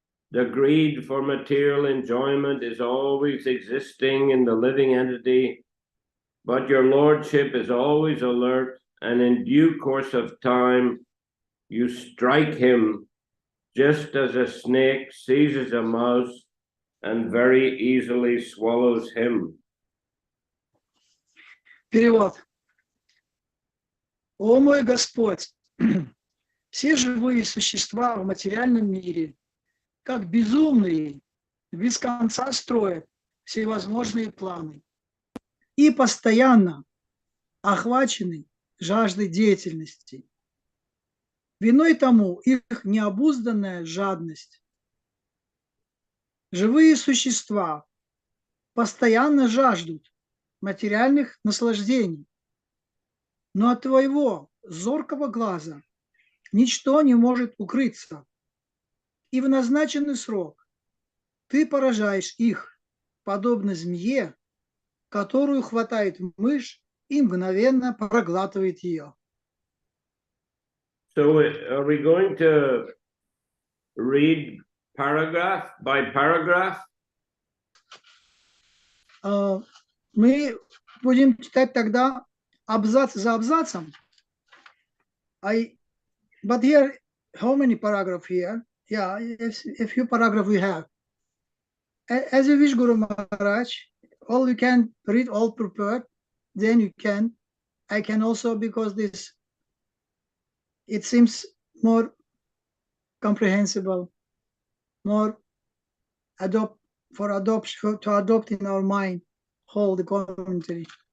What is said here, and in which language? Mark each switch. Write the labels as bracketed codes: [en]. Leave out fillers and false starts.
[en] The greed for material enjoyment is always existing in the living entity, but your Lordship is always alert, and in due course of time, you strike him just as a snake seizes a mouse and very easily swallows him. [ru] Перевод. О мой Господь, все живые существа в материальном мире, как безумные, без конца строят всевозможные планы и постоянно охвачены жаждой деятельности. Виной тому их необузданная жадность. Живые существа постоянно жаждут материальных наслаждений, но от твоего зоркого глаза ничто не может укрыться. и в назначенный срок ты поражаешь их, подобно змее, которую хватает мышь и мгновенно проглатывает ее. [en] So are we going to read paragraph by paragraph? [ru] Мы будем читать тогда абзац за абзацем. [en] But here, how many paragraphs here? Yeah, a few paragraphs we have. As you wish, Guru Maharaj, all you can read all prepared, then you can. I can also, because this, it seems more comprehensible, more to adopt in our mind, whole the commentary.